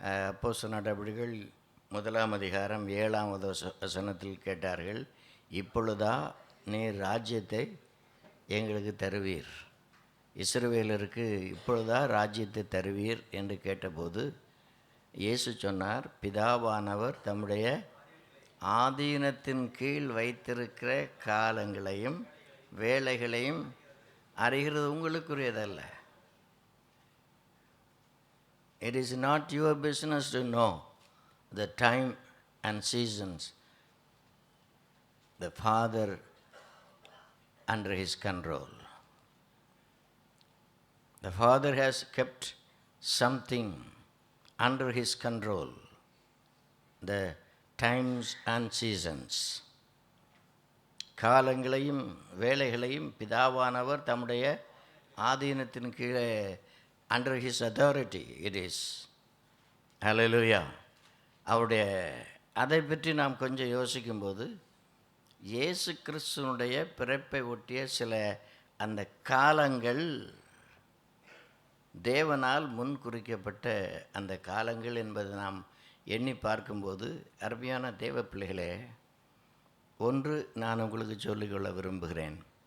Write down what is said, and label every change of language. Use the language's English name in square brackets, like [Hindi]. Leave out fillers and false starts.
[Tamil] அப்போஸ்தலர் நடபடிகள் 1 அதிகாரம் 7வது வசனத்தில் கேட்டார்கள், இப்பொழுதா நீர் ராஜ்யத்தை எங்களுக்கு தருவீர், இஸ்ரவேலருக்கு இப்பொழுதா ராஜ்யத்தை தருவீர் என்று கேட்டபோது இயேசு சொன்னார், பிதாவானவர் தம்முடைய ஆதீனத்தின் கீழ் வைத்திருக்கிற காலங்களையும் வேலைகளையும் அறிகிறது உங்களுக்குரியதல்ல. [English] It is not your business to know the time and seasons the Father under his control. The Father has kept something under his control, the times and seasons. [Tamil] காலங்களையும் வேலைகளையும் பிதாவானவர் தம்முடைய ஆதீனத்தின் கீழே [English] under his authority it is. [Tamil] Hallelujah. அவருடைய அதை பற்றி நாம் கொஞ்சம் யோசிக்கும்போது இயேசு கிறிஸ்துவனுடைய பிறப்பை ஒட்டிய சில அந்த காலங்கள் தேவனால் முன் குறிக்கப்பட்ட அந்த காலங்கள் என்பதை நாம் எண்ணி பார்க்கும்போது, அருமையான தேவ பிள்ளைகளே, ஒன்று நான் உங்களுக்கு சொல்லிக்கொள்ள விரும்புகிறேன்.